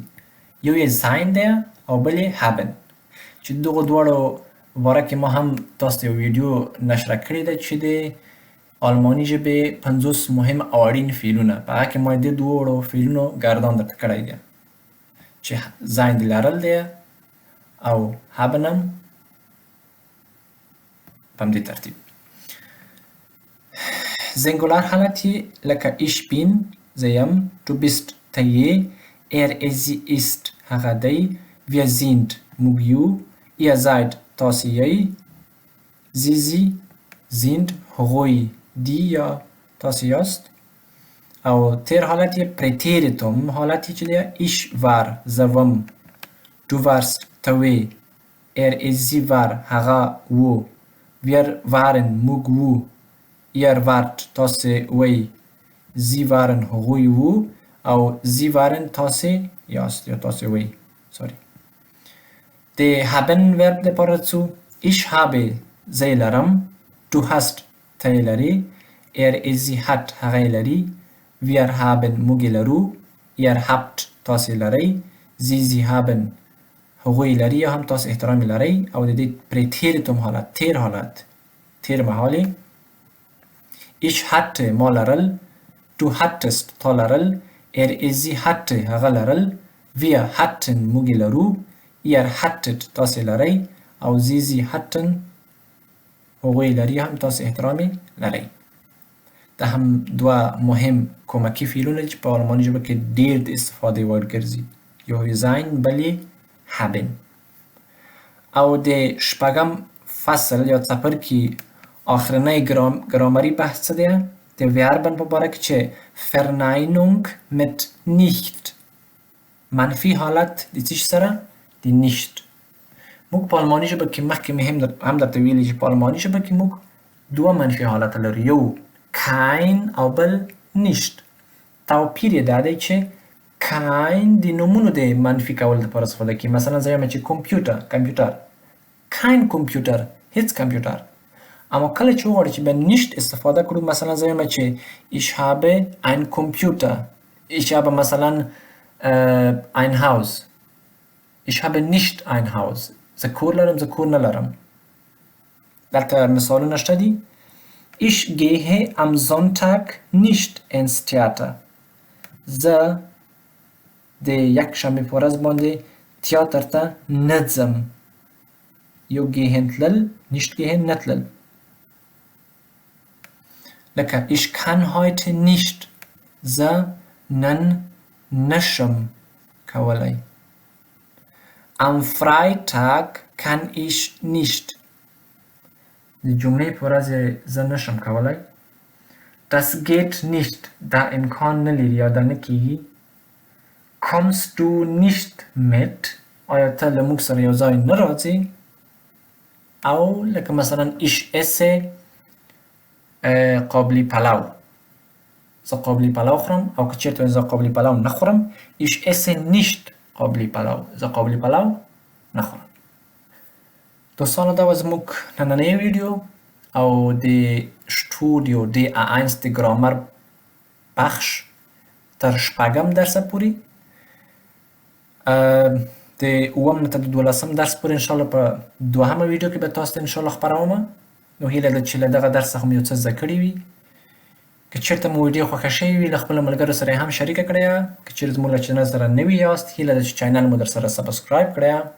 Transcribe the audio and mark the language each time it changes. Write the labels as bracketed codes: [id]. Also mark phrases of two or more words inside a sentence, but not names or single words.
[ps] یو یې sein دی او بل یې haben چې دغه دواړو باره کې ما هم تاسو ته یو ویډیو نشر کړی ده چې د آلماني ژبې 50 مهم او اړین فعلونه په هغه کې ما د دواړو فعلونو ګردان درته کړی دی چې sein د لرل دی او haben هم په همدې ترتیب. singular حالت یې لکه [de] ich bin [ps] زه یم. [de] du bist [ps] ته یې. [de] sie ist [ps] هغه دی. [de] wir sind [ps] موږ یو. [de] ihr seid [ps] تاسو یې. [de] sie sind [ps] هغوی دی یا تاسو یاست. او تیر حالت یې پریتیریتوم حالت یې چې دی [de] ich war [ps] زه وم. [de] du warst [ps] ته وې. [de] sie war [ps] هغه و. [de] wir waren [ps] موږ وو. [de] ihr wart [ps] تاسو وې. [de] sie waren [ps] هغوی وو. او زی وارن تاسې یاست یا تاسې وی سوري د haben ورب لپاره څو [de] ich habe [ps] زه لرم [de] du hast [ps] ته لري [de] is sie hat [ps] هغه لري [de] wir haben [ps] موږ لرو [de] ihr habt [ps] تاسې لرئ [de] sie haben [ps] هغوی لري یا هم تاسې احترام لرئ او د دې پرې تیرتم حالت تیر محالې [de] ich hatte [ps] ما لرل [de] du hattest [ps] تا لرل [de] is sie hatte [ps] هغه لرل [de] wir hatten [ps] موږ لرو [de] ihr hattet [ps] تاسې لرئ او [de] sie hatten [ps] هغوی لري هم تاسې احترام لرئ دا هم دوه مهم کمکی فعلونه چې په آلماني ژبه کې ډیر د استفادې وړ ګرځي یو یې sein بل یې haben او د شپږم فصل یا څپرکي آخرنی ګرامري بحث څه دی د وربن په باره کې چې [de] verneinung mit nicht [ps] منفي حالت د څه سره د nicht موږ په آلماني ژبه کې مخکې هم درته ویلي چې په آلماني ژبه کې موږ دوه منفي حالت لرو یو kein او بل nicht توپیر یې دا دی چې kein د نومونو د منفي کولو لپاره استفاده کیږي مثلا زه وایم چې کمپیوټر kein کمپیوټر هیڅ کمپیوټر اما کله چې وغواړو چې به nicht استفاده کړو مثلا زه وایم چې [de] ich habe ein Computer ich habe [ps] مثلا [de] ein Haus ich habe nicht ein Haus [ps] زه کور لرم زه کور نه لرم دلته مثالونه شته دي [de] Ich gehe am Sonntag nicht ins Theater. [ps] زه د یکشنبې په ورځ باندې تیاتر ته نه ځم. یو gehen تلل [de] nicht gehen [ps] نه تلل. [de] لکه ich kann heute nicht. [ps] زه نن نشم کولای. [de] Am Freitag kann ich nicht. [ps] د جملې په ورځ زه نشم کولای [de] das geht nicht [ps] دا امکان نه لري یا دا نه کیږي [de] kommst du nicht mit [ps] آیا ته له موږ سره یو ځای نه راځې او لکه مثلا [de] ich esse [ps] قابلی پلو زه قابلی پلو خورم او که چیرته زه قابلی پلو نه خورم [de] ich esse nicht [ps] قابلی پلو زه قابلی پلو نه خورم دوستانو دا و زموږ نننی ویډیو او د شټوډیو د A1 د ګرامر بخش تر شپږم درسه پورې د اووم نه تر دولسم درس پورې انشاءالله په دوهمه ویډیو کې به تاسو ته انشاءالله خپروم نو هیله ده چې له دغه درس څخه مو یو څه زده کړي وي که چېرته مو ویډیو خوښه شوې وي له خپلو ملګرو سره یې هم شریکه کړئ که چېرې زموږ له چینل سره نوي یاست هیله ده چې چینل مو در سره سبسکرایب کړئ